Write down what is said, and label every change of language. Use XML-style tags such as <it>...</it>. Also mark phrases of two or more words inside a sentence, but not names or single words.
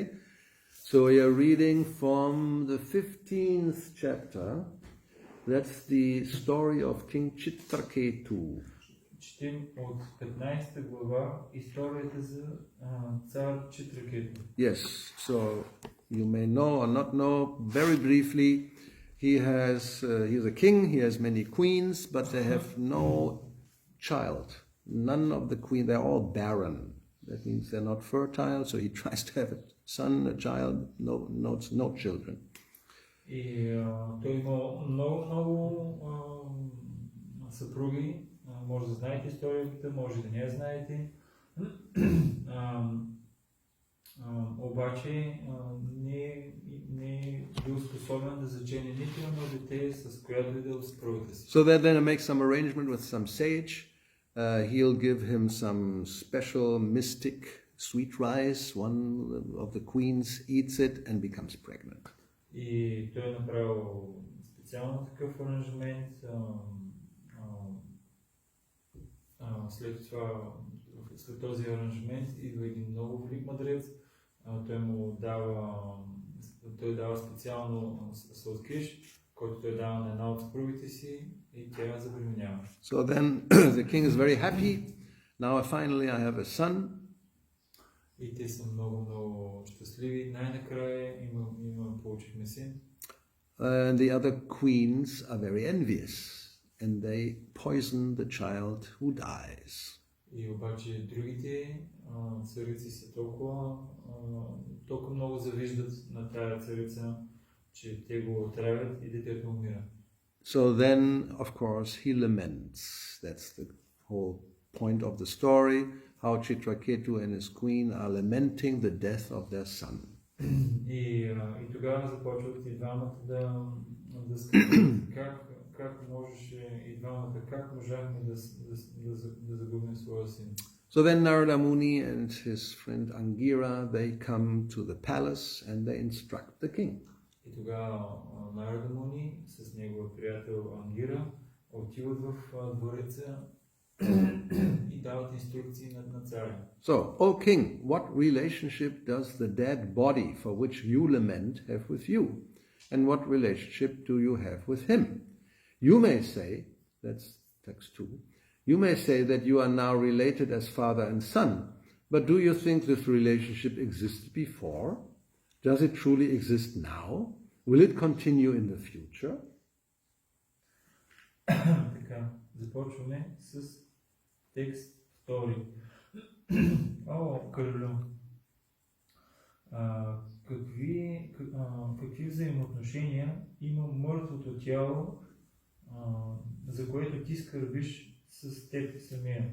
<en>So we are reading from the 15th chapter. That's the story of King Chitraketu.</en> <bg>Четем от 15 глава историята за цар Читракету.</bg> <en>Yes, so you may know or not know, very briefly, he's a king, he has many queens, but they have no child. None of the queens, they're all barren. That means they're not fertile, so he tries to have a son, a child, no children.</en> <bg>И той има много съпруги. Може да знаете историята, може да не я знаете. Обаче не е бил способен да зачене нито едно дете, с която и да съпругата си.</bg> <en>So that then makes some arrangement with some sage. He'll give him some special mystic sweet rice. One of the queens eats it and becomes pregnant.</en> <bg>И той е направил специално такъв аранжмент. След този аранжмент идва един много велик мъдрец. Той дава специално сладкиш, който той дава на една от съпругите си и тя забременява.</bg> <en>So then the king is very happy. Now finally I have a son.</en> <bg>И те са много щастливи. Най-накрая получихме син.</bg> <en>And the other queens are very envious. And they poison the child who dies.</en> <bg>И обаче другите царици са толкова много завиждат на тая царица, че те го отравят и детето умира.</bg> <en>So then, of course, he laments. That's the whole point of the story, how Chitraketu and his queen are lamenting the death of their son.</en> <bg>И тогава започват и двамата да скърбят как можеше и двамата, как можахме да загубим своя син.</bg> <en>So then Narada Muni and his friend Angira, they come to the palace and they instruct the king.</en> <bg>И тогава Нарада Муни с неговия приятел Ангира отиват в двореца и дават инструкции на царя.</bg> <en>So, O king, what relationship does the dead body for which you lament have with you? And what relationship do you have with him? You may say, that's text 2, you may say that you are now related as father and son, but do you think this relationship existed before? Does it truly exist now? Will it continue in the future?</en> <bg>Така, започваме с текст 2. О, кралю, какви взаимоотношения има мъртвото тяло, за което ти скърбиш с теб самия?</bg>